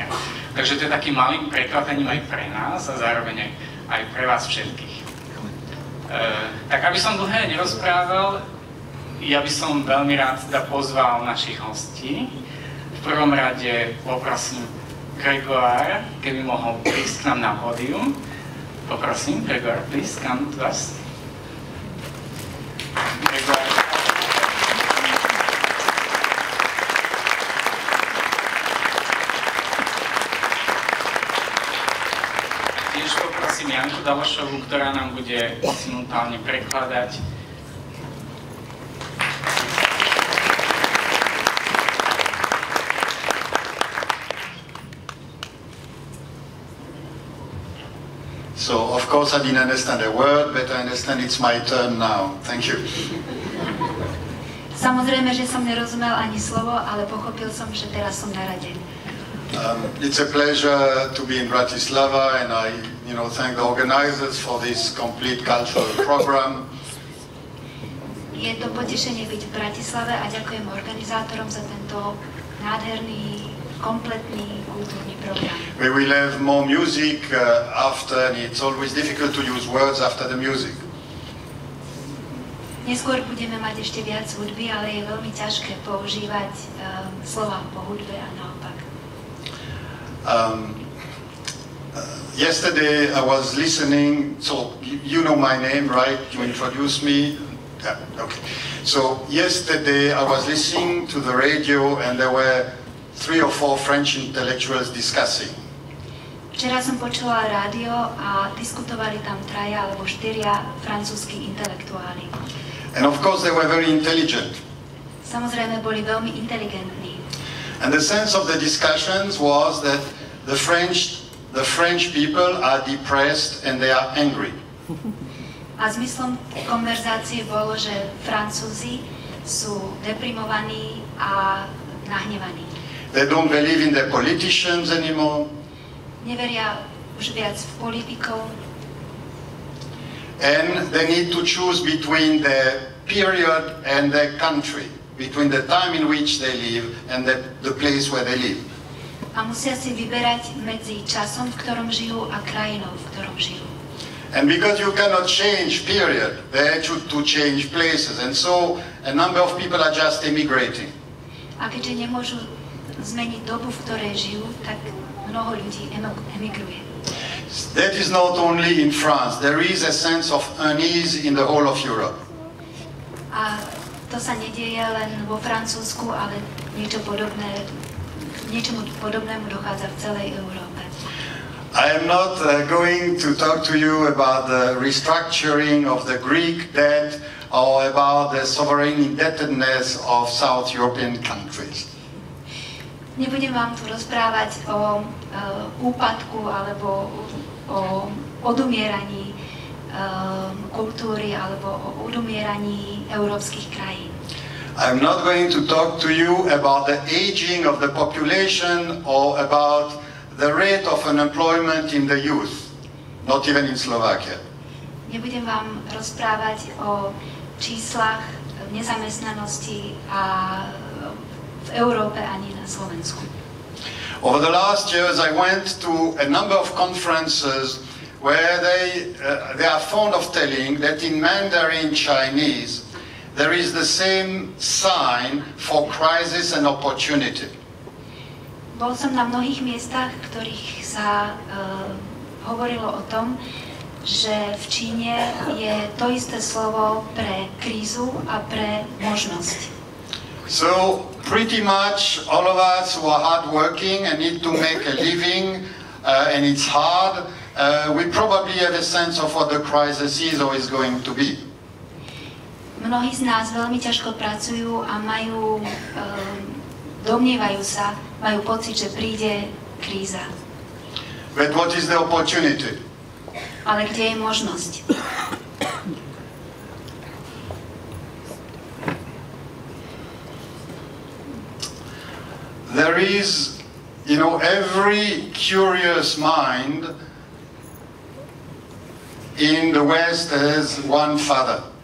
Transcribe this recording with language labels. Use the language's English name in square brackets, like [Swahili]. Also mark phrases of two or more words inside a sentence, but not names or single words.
[Slovak] Takže to je takým malým prekvapením aj pre nás a zároveň aj pre vás všetkých. Tak aby som dlhé nerozprával, ja by som veľmi rád pozval našich hostí. V prvom rade poprosím Gregor, keby mohol prísť k nám na pódium. Poprosím, Gregor, [English] please come to us. [Slovak] Gregor. Tiež poprosím Janku Dalošovú, ktorá nám bude simultálne prekladať. [English] So, of course, I didn't understand a word, but I understand it's my turn now. Thank you. [Slovak] Samozrejme, že som nerozumel ani slovo, ale pochopil som, že teraz som na rade. [English] It's a pleasure to be in Bratislava, and I, thank the organizers for this complete cultural program. [Slovak] Je to potešenie byť v Bratislave a ďakujem organizátorom za tento nádherný, kompletný kultúrny program. [English] We will have more music after, and it's always difficult to use words after the music. [Slovak] Neskôr budeme mať ešte viac hudby, ale je veľmi ťažké používať slova po hudbe a naopak. [English] Yesterday I was listening, so you know my name, right? You introduced me. Yeah, okay. So yesterday I was listening to the radio and there were 3 or 4 French intellectuals discussing. [Slovak] Včera som počula rádio a diskutovali tam 3 alebo 4 francúzski intelektuáli. [English] And of course they were very intelligent. [Slovak] Samozrejme boli veľmi inteligentní. [English] And the sense of the discussions was that the French people are depressed and they are angry. [Slovak] A zmyslom konverzácie bolo, že Francúzi sú deprimovaní a nahnevaní. [English] They don't believe in their politicians anymore. [Slovak] Neveria už viac v politikov. [English] And they need to choose between their period and their country, between the time in which they live and the place where they live. [Slovak] A musia si vyberať medzi časom, v ktorom žijú, a krajinou, v ktorom žijú. [English] And because you cannot change period, they have to change places. And so a number of people are just emigrating. [Slovak] A keďže nemôžu zmeniť dobu, v ktorej žijú, tak mnoho ľudí emigruje. [English] That is not only in France. There is a sense of unease in the whole of Europe. [Slovak] A to sa nedieje len vo Francúzsku, ale niečomu podobnému dochádza v celej Európe. [English] I am not going to talk to you about the restructuring of the Greek debt or about the sovereign indebtedness of South European countries. [Slovak] Nebudem vám tu rozprávať o úpadku alebo o odumieraní kultúry alebo o odumieraní európskych krajín. [English] I'm not going to talk to you about the aging of the population or about the rate of unemployment in the youth, not even in Slovakia. [Slovak] Nebudem vám rozprávať o číslach nezamestnanosti a v Európe ani na Slovensku. [English] Over the last years I went to a number of conferences where they are fond of telling that in Mandarin Chinese there is the same sign for crisis and opportunity. [Slovak] Bol som na mnohých miestach, v ktorých sa hovorilo o tom, že v Číne je to isté slovo pre krízu a pre možnosť. [English] So pretty much all of us who are hardworking and need to make a living and it's hard, we probably have a sense of what the crisis is or is going to be. [Slovak] Mnohí z nás veľmi ťažko pracujú a domnievajú sa, majú pocit, že príde kríza. [English] But what is the opportunity? [Slovak] Ale kde je možnosť? [English] There is, every curious mind in the West has one father.